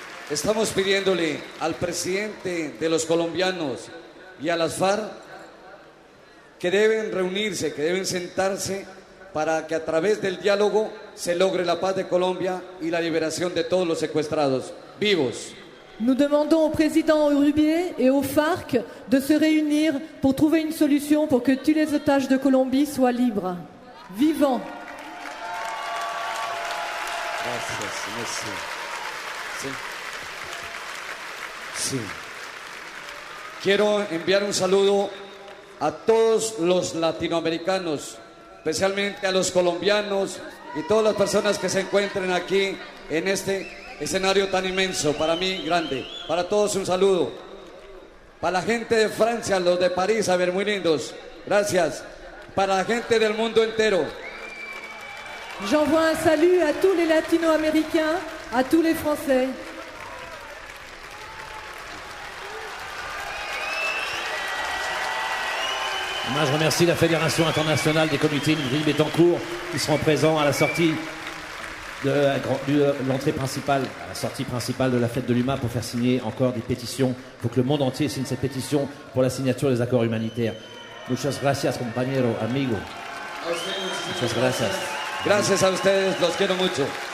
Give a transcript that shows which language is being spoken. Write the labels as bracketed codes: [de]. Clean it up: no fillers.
[es] Estamos pidiéndole al presidente de los colombianos y a las FARC que deben reunirse, que deben sentarse para que a través del diálogo se logre la paz de Colombia y la liberación de todos los secuestrados vivos. [fr] Nous demandons au président Uribe et aux FARC de se réunir pour trouver une solution pour que tous les otages de Colombie soient libres, vivants. [es] Gracias, merci. Sí. Sí. Quiero enviar un saludo a todos los latinoamericanos, especialmente a los colombianos y todas las personas que se encuentren aquí en este escenario tan inmenso, para mí grande. Para todos un saludo. Para la gente de Francia, los de París, a ver, muy lindos. Gracias. Para la gente del mundo entero. [fr] J'envoie un salut à tous les latino-américains, à tous les Français. Moi, je remercie la Fédération internationale des comités Ingrid Betancourt qui seront présents à la sortie de l'entrée principale, à la sortie principale de la fête de l'UMA pour faire signer encore des pétitions. Il faut que le monde entier signe cette pétition pour la signature des accords humanitaires. [es] Muchas gracias, compañero, amigo. Muchas gracias. Gracias a ustedes, los quiero mucho.